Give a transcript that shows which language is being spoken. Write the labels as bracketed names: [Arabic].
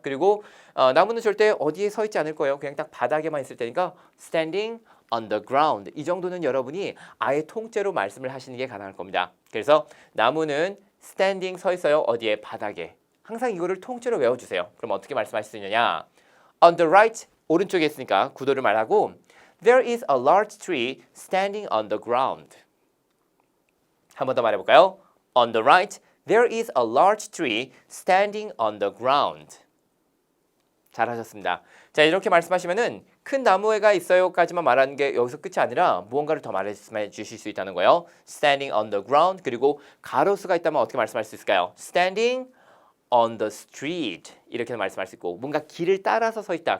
[Korean] 그리고 나무는 절대 어디에 서 있지 않을 거예요. 그냥 딱 바닥에만 있을 테니까 [English] standing on the ground [Korean] 이 정도는 여러분이 아예 통째로 말씀을 하시는 게 가능할 겁니다. 그래서 나무는 standing 서 있어요. 어디에? 바닥에. 항상 이거를 통째로 외워주세요. 그럼 어떻게 말씀하실 수 있느냐? [English] On the right [Korean] 오른쪽에 있으니까 구도를 말하고 [English] There is a large tree standing on the ground. [Korean] 한 번 더 말해볼까요? [English] On the right, there is a large tree standing on the ground. [Korean] 잘하셨습니다. 자, 이렇게 말씀하시면은 큰 나무가 있어요까지만 말하는 게 여기서 끝이 아니라 무언가를 더 말씀해 주실 수 있다는 거예요. [English] Standing on the ground [Korean] 그리고 가로수가 있다면 어떻게 말씀할 수 있을까요? [English] Standing on the street [Korean] 이렇게 말씀할 수 있고 뭔가 길을 따라서 서 있다.